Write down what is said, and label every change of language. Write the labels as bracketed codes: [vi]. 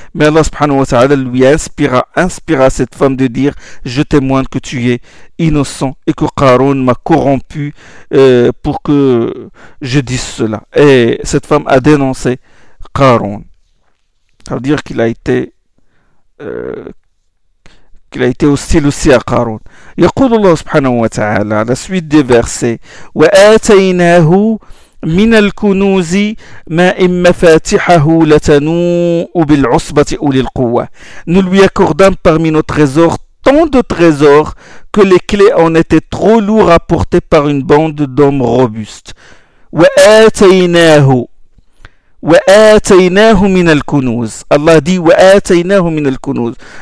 [fr] Mais Allah subhanahu wa ta'ala lui inspira cette femme de dire « Je témoigne que tu es innocent et que Qarun m'a corrompu pour que je dise cela ». Et cette femme a dénoncé Qarun. Ça veut dire qu'il a été hostile aussi à Qarun. [ar] يقول الله سبحانه وتعالى على [fr] سويت دي فيرسي [ar] وآتيناه من الكنوز ما إن مفاتحه لتنوء بالعصبة أولي القوة. [fr] Nous lui accordons parmi nos trésors tant de trésors que les clés en étaient trop lourds à porter par une bande d'hommes robustes. [ar] وآتيناه وآتيناه من الكنوز. [fr] Allah dit [ar] وآتيناه من الكنوز.